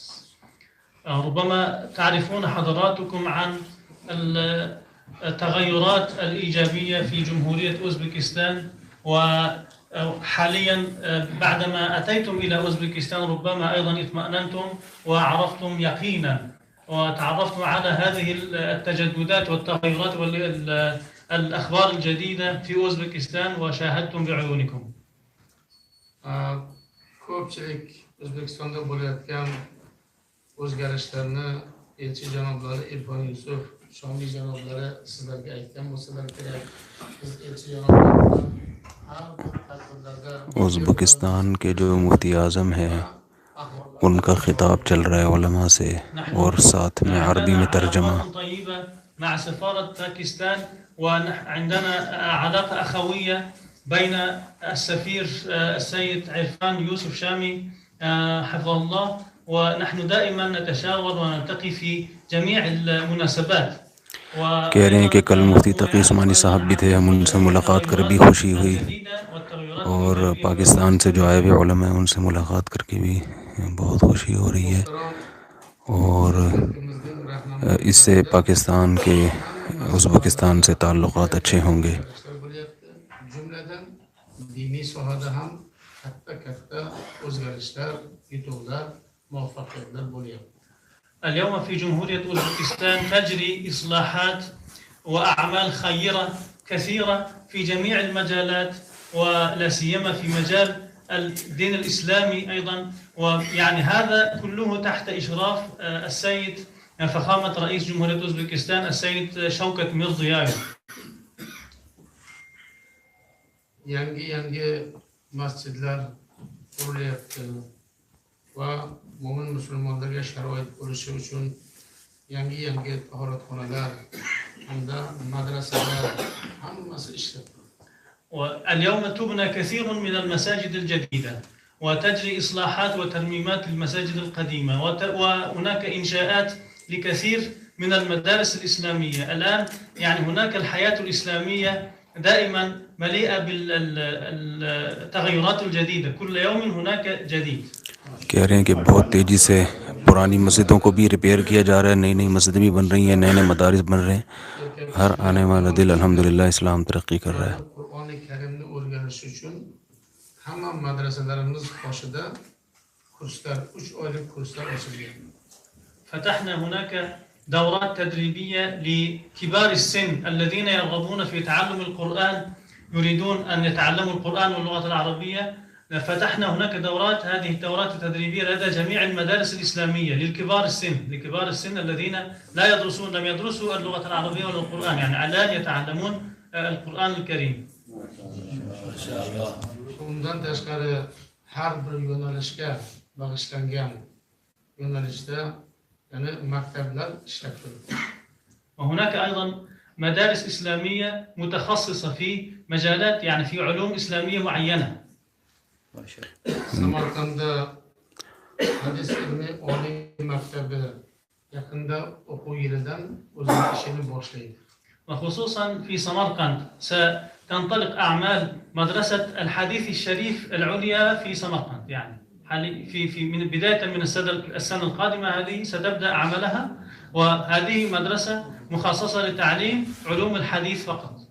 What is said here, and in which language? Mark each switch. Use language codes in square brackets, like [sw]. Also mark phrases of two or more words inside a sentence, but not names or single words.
[ar] ربما تعرفون حضراتكم عن التغيرات الإيجابية في جمهورية أوزبكستان، وحاليا بعدما أتيتم إلى أوزبكستان ربما أيضا اطمأننتم وعرفتم يقينا وتعرفتم على هذه التجددات والتغيرات والأخبار الجديدة في أوزبكستان وشاهدتم بعيونكم. [uz] Ko'pchilik O'zbekistonda bo'layotgan o'zgarishlarni elchi janoblari Irfon Yusuf, Shomiy janoblari sizlarga aytgan bo'lsalar kerak. Biz elchi janoblaridan har bir tadbirlarda [ur] ازبکستان کے جو مفتی اعظم ہے ان کا خطاب چل رہا ہے علما سے اور ساتھ میں عربی میں ترجمہ. [ar] مع سفارة باكستان وعندنا علاقة أخوية بين السفير السيد عرفان يوسف شامي حفظه الله، ونحن دائما نتشاور ونلتقي في جميع المناسبات. [ur] کہہ رہے ہیں کہ کل مفتی تقی عثمانی صاحب بھی تھے، ہم ان سے ملاقات کر بھی خوشی ہوئی اور پاکستان سے جو آئے ہوئے علما ہیں ان سے ملاقات کر کے بھی بہت خوشی ہو رہی ہے اور اس سے پاکستان کے ازبکستان سے تعلقات اچھے ہوں گے. [uz] diniy sohada ham katta o'zgarishlar, yutuqlar, muvaffaqiyatlar bo'lyapti. [ar] اليوم في جمهورية أوزبكستان تجري إصلاحات وأعمال خيرة كثيرة في جميع المجالات ولا سيما في مجال الدين الإسلامي أيضا، ويعني هذا كله تحت إشراف السيد فخامة رئيس جمهورية أوزبكستان السيد شوكت ميرزيايف. [uz] yangi masjidlar qurilyapti va mo'min musulmonlarga sharoit bo'lishi uchun yangi tahoratxonalar hamda madrasalar hammasi ishlab. [ar] واليوم تبنى كثير من المساجد الجديدة وتجري إصلاحات وترميمات للمساجد القديمة، وهناك إنشاءات لكثير من المدارس الإسلامية. الآن يعني هناك الحياة الإسلامية دائما مليئة بالتغيرات الجديدة، كل يوم هناك جديد. [ur] کہہ رہے ہیں کہ بہت تیزی سے پرانی مسجدوں کو بھی ریپیئر کیا جا رہا ہے، نئی نئی مسجدیں بھی بن رہی ہیں، نئے نئے مدارس بن رہے ہیں. ہر آنے والا دل الحمدللہ اسلام ترقی کر رہا ہے. [uz] hamma madrasalarimiz qoshida kurslar, 3 oylik kurslar ochilgan. [ar] فتحنا هناك دورات تدريبية لكبار السن الذين يرغبون في تعلم القرآن، يريدون أن يتعلموا القرآن واللغة العربية. فتحنا هناك دورات، هذه الدورات التدريبية لدى جميع المدارس الإسلامية لكبار السن الذين لم يدرسوا اللغة العربية ولا القرآن، يعني الآن يتعلمون القرآن الكريم. [uz] Bundan tashqari har bir yo'nalishga bag'ishlangan yo'nalishda yani maktablar ishlab turibdi. [ar] وهناك أيضا مدارس إسلامية متخصصة في مجالات يعني في علوم إسلامية معينة. [uz] Samarqandda hadis ilmi oliy maktabi yaqinda o'quv yilidan o'zining ishini boshlaydi. [ar] وخصوصا في سمرقند ستنطلق أعمال مدرسة الحديث الشريف العليا في سمرقند، يعني في من بداية من السنة القادمة هذه ستبدأ عملها، وهذه مدرسة مخصصة لتعليم علوم الحديث فقط.